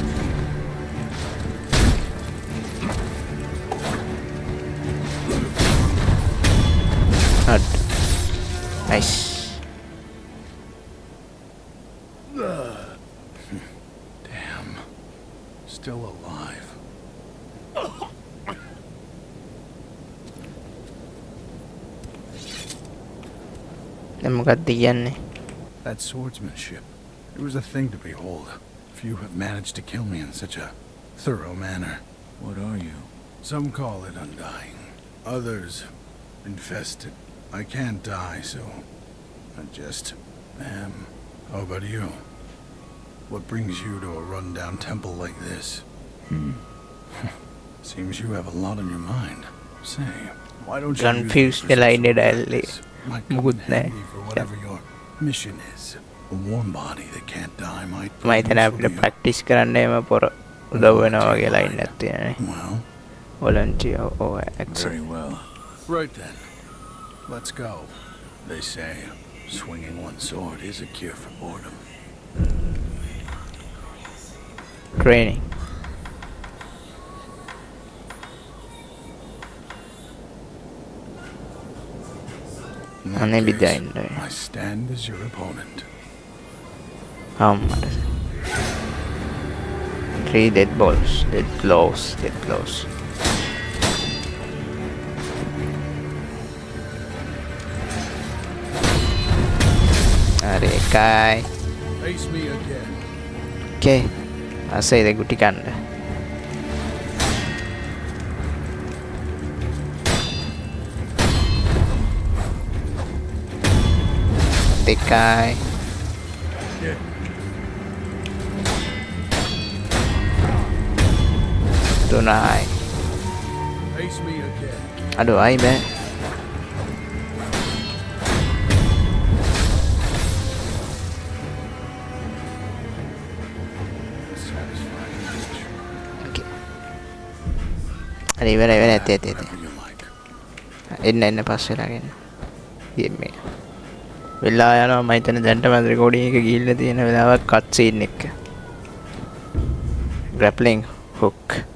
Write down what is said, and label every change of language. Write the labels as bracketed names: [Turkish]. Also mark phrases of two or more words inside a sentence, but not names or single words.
[English] Nice. Damn. Still alive. [Sinhala] දැන් මොකක්ද කියන්නේ? [English] That swordsmanship. It was a thing to behold. Few have managed to kill me in such a thorough manner. What are you? Some call it undying. Others, infested. I can't die, so I just am. How about you? What brings you to a run-down temple like this? Seems you have a lot on your mind. Say, why don't you Confused the line entirely. might come in handy for whatever your mission is. A warm body that can't die might be [Sinhala] මම හිතන [English] useful [Sinhala] අපිට [English] to you. [Sinhala] ප්‍රැක්ටිස් කරන්න එම පොර උදව් වෙනවා වගේ ලයින් එකක් තියෙනනේ. [English] Well, volunteer or accept. Very well. right then. Let's go. They say swinging one sword is a cure for boredom. Training. In that And maybe case, dying. I stand as your opponent. මට 3 dead balls, dead blows, dead blows. [Sinhala] හරි එකයි. [English] Face me again. [Sinhala] Okay. අසයිද ගුටි කන්න. දෙකයි. තුනයි. [English] Face me again. [Sinhala] අඩෝ අයි බෑ. Okay. හරි ඉවරයි ඉවරයි ඇති ඇති ඇති. [English] Whatever you like. [Sinhala] එන්න පස්සේ ලාගෙන. ගේම් එක. වෙලා යනවා මම හිතන්නේ දැන්ටම රෙකෝඩින් එක ගිහිල්ලා තියෙන වෙලාවක් [English] cut scene [Sinhala] එක. [English] grappling hook.